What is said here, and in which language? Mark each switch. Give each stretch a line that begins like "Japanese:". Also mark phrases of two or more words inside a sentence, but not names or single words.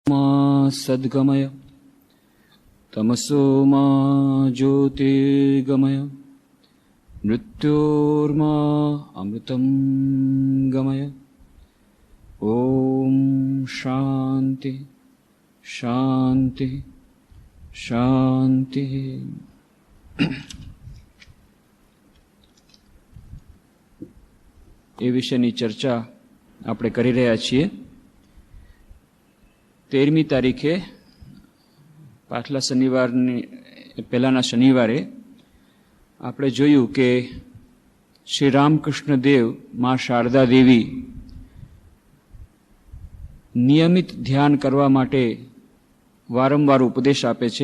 Sanskrit: मा सद्गमय तमसो मा ज्योतिर्गमय मृत्योर्मा अमृतं गमय। ओम शांति शांति शांति।
Gujarati: એ વિષયની ચર્ચા આપણે કરી રહ્યા છીએ। 13મી તારીખે પાછલા શનિવારની પહેલાના શનિવારે આપણે જોયું કે શ્રી રામકૃષ્ણ દેવ માં શારદા દેવી નિયમિત ધ્યાન કરવા માટે વારંવાર ઉપદેશ આપે છે।